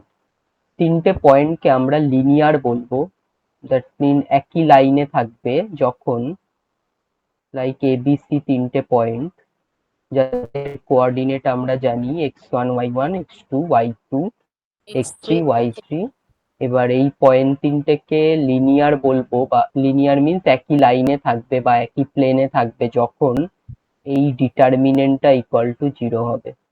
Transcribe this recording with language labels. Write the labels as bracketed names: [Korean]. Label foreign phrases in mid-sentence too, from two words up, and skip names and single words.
[Bangla] তিনটে পয়েন্টকে আমরা লিনিয়ার বলবো, [English] that mean [Bangla] একই লাইনে থাকবে যখন, লাইক এ বি সি তিনটে পয়েন্ট যাদের কোঅর্ডিনেট আমরা জানি x1 y1 x2 y2 x3 y3। এবার এই পয়েন্ট তিনটেকে লিনিয়ার বলবো, বা [English] linear means [Bangla] একই লাইনে থাকবে বা একই প্লেনে থাকবে যখন এই ডিটারমিনেন্টটা [English] equal to [Bangla] 0 হবে।